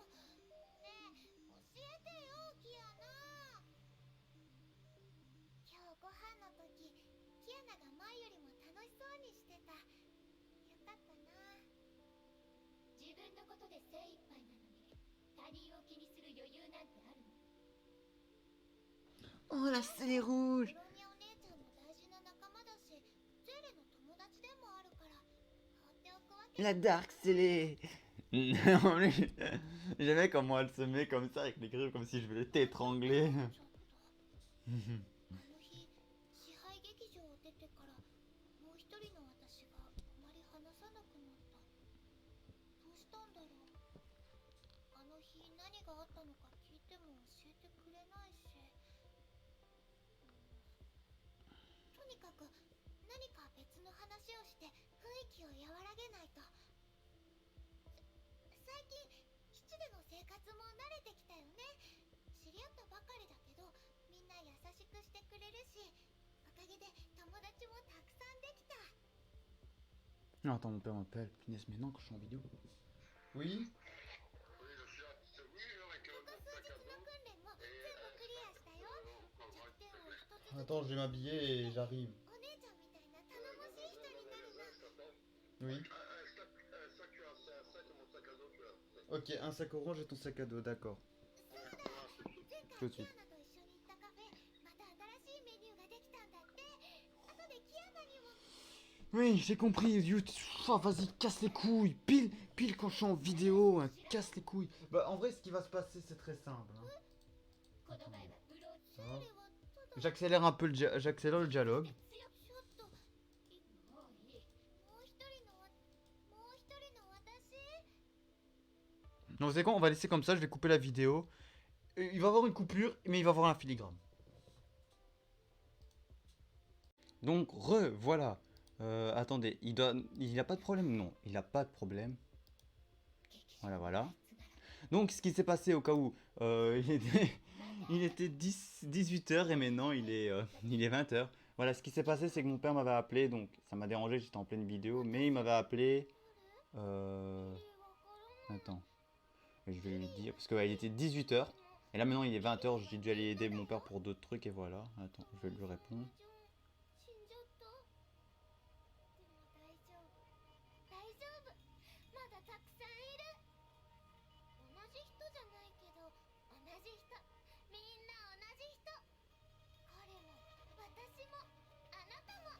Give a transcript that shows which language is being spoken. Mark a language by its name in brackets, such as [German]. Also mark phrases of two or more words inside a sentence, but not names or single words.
[Japanese] ねえ、教えてよ、キアナ。今日ご飯の時、キアナが前よりも楽しそうにしてた。よかったな。自分のことで精一杯なのに他人を気にする余裕なんてあるの？ [French] Oh la scellée rouge. [Japanese] ブローニャお姉ちゃんの大事な仲間だし、ゼーレの友達でもあるから放っておくわけ。 [French] La dark scellée. En plus, j'aimais comment elle se met comme ça avec les griffes, comme si je voulais t'étrangler. [Japanese] あの日支配劇場を出てからもう一人の私があまり話さなくなった。どうしたんだろう。あの日何があったのか聞いても教えてくれないし、とにかく何か別の話をして雰囲気を和らげないと。最近基地での生活も慣れてきたよね。知り合ったばかりだけどみんな優しくしてくれるし、おかげで友達もたくさんできた。 [French] Ah, attends, mon père m'appelle. Punaise, mais non, que je suis en vidéo. Oui. [Japanese] ここ数日の訓練も全部クリアしたよ。弱点を一つずつ [French] Attends, je vais m'habiller et j'arrive. [Japanese] お姉ちゃんみたいな頼もしい人になるの。 [French] Oui. Ok, un sac orange et ton sac à dos, d'accord. [Japanese] そうだ、前回 [French] Tout de [Japanese] キア [French] suite. [Japanese] ナと一緒に行ったカフェ、また新しいメニューができたんだって。後でキアナにも。 [French] Oui, j'ai compris. Oh, vas-y, casse les couilles. Pile quand je suis en vidéo, hein, casse les couilles. Bah, en vrai, ce qui va se passer, c'est très simple. Hein. [Japanese] この前はブローチセイレはただ [French] J'accélère un peu j'accélère le dialogue. [Japanese] ちょっともういいもう一人の私。 [French] Non, vous savez quoi, on va laisser comme ça, je vais couper la vidéo. Il va y avoir une coupure, mais il va y avoir un filigrane. Donc, voilà. Attendez, il a pas de problème? Non, il a pas de problème. Voilà. Donc, ce qui s'est passé au cas où, il était 18h et maintenant il est 20h. Voilà, ce qui s'est passé, c'est que mon père m'avait appelé, donc ça m'a dérangé, j'étais en pleine vidéo, mais il m'avait appelé. Attends, je vais lui dire, parce qu'il était 18h, et là maintenant il est 20h, j'ai dû aller aider mon père pour d'autres trucs, et voilà. Attends, je vais lui répondre. [Japanese] 死んじゃった。でも大丈夫。大丈夫。まだたくさんいる。同じ人じゃないけど、同じ人。みんな同じ人。彼も、私も、あなたも。